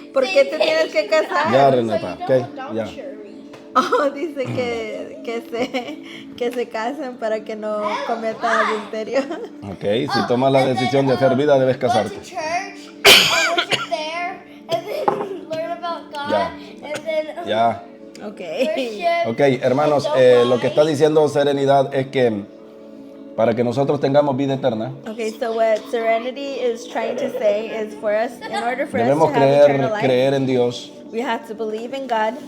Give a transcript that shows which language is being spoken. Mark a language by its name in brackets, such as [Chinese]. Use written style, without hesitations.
[Spanish] ¿Por qué te tienes que casar? Ya, Renata. Ok. Ya. Oh, dice que se casen para que no cometan adulterio. [English] Ok. [Spanish] Si tomas la decisión de hacer vida, debes [English] Go to [Spanish] casarte. [English] church, worship there, and then learn about God, [Spanish] Ya. [English] and then [Spanish] Ya. [English] Okay. worship. [Spanish] Ok, hermanos, lo que está diciendo Serenidad es que para que nosotros tengamos vida eterna, [English] Okay, so what Serenity is trying to say is for us, in order for us to [Spanish] debemos [English] have eternal life, [Spanish] creer en Dios, [English] we have to believe in God.